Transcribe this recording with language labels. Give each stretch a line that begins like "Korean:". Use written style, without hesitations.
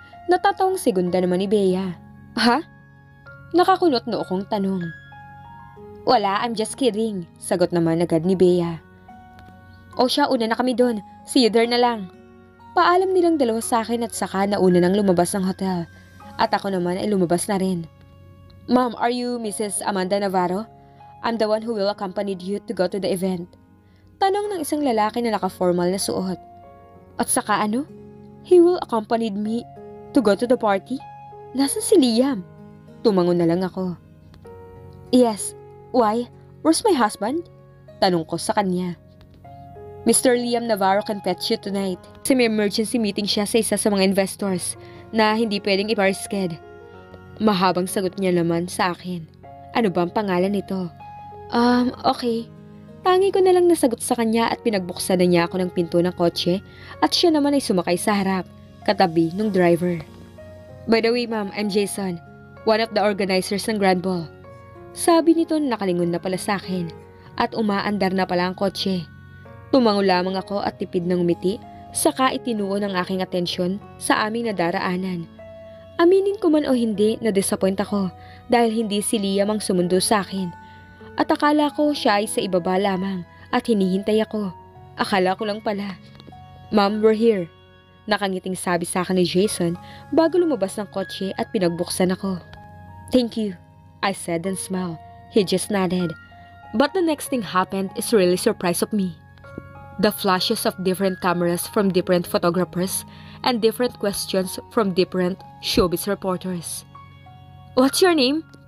Filipino: Natatawang segunda naman ni Bea. Ha? Nakakunot noo kong tanong. Wala,
English: I'm just kidding.
Filipino: Sagot naman agad ni Bea. O siya, una na kami doon.
English: See you there
Filipino: na lang. Paalam nilang dalawa sa akin at saka nauna nang lumabas ng hotel. At ako naman ay lumabas na rin.
English: Ma'am, are you Mrs. Amanda Navarro? I'm the one who will accompany you to go to the event.
Filipino: Tanong ng isang lalaki na naka-formal na suot. At saka ano?
English: He will accompany me to go to the party?
Filipino: Nasaan si Liam? Tumangon na lang ako.
English: Yes. Why? Where's my husband?
Filipino: Tanong ko sa kanya. Mr.
English: Liam Navarro can fetch you tonight.
Filipino: Kasi may emergency meeting siya sa isa sa mga investors na hindi pwedeng i-reschedule. Mahabang sagot niya naman sa akin. Ano ba ang pangalan nito? Okay. Tangi ko na lang nasagot sa kanya at pinagbuksan na niya ako ng pinto ng kotse at siya naman ay sumakay sa harap, katabi ng driver.
English: By the way, ma'am, I'm Jason, one of the organizers ng Grand Ball.
Filipino: Sabi nito na nakalingon na pala sa akin at umaandar na pala ang kotse. Tumango lamang ako at tipid ng umiti, saka itinuon ang aking atensyon sa aming nadaraanan. Aminin ko man o hindi, na-disappoint ako dahil hindi si Liam ang sumundo sa akin. At akala ko siya ay sa ibaba lamang at hinihintay ako. Akala ko lang pala.
English: Ma'am, we're here.
Filipino: Nakangiting sabi sa akin ni Jason bago lumabas ng kotse at pinagbuksan ako.
English: Thank you, I said and smiled. He just nodded. But the next thing happened is really surprise of me. The flashes of different cameras from different photographers and different questions from different showbiz reporters. What's your name?